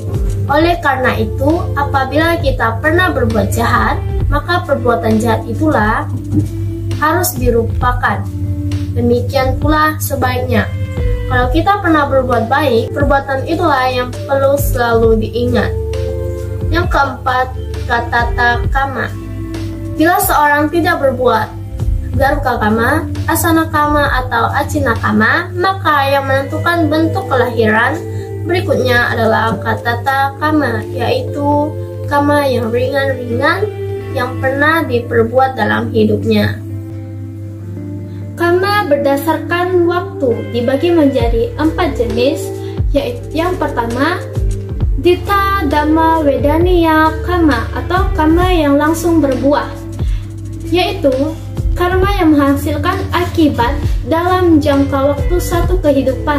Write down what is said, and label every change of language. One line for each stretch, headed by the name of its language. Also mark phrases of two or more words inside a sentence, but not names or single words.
Indonesian: Oleh karena itu, apabila kita pernah berbuat jahat, maka perbuatan jahat itulah harus dilupakan. Demikian pula sebaliknya. Kalau kita pernah berbuat baik, perbuatan itulah yang perlu selalu diingat. Yang keempat,
Pali: katata kama.
Indonesian: Bila seorang tidak berbuat
Pali: garuka kama, asana kama,
Indonesian: atau
Pali: acina kama,
Indonesian: maka yang menentukan bentuk kelahiran berikutnya adalah
Pali: katata kama,
Indonesian: yaitu kama yang ringan-ringan yang pernah diperbuat dalam hidupnya. Kama berdasarkan waktu dibagi menjadi 4 jenis, yaitu yang pertama,
Pali: Dita Dhamma Vedaniya Kama
Indonesian: atau kama yang langsung berbuah, yaitu karma yang menghasilkan akibat dalam jangka waktu satu kehidupan.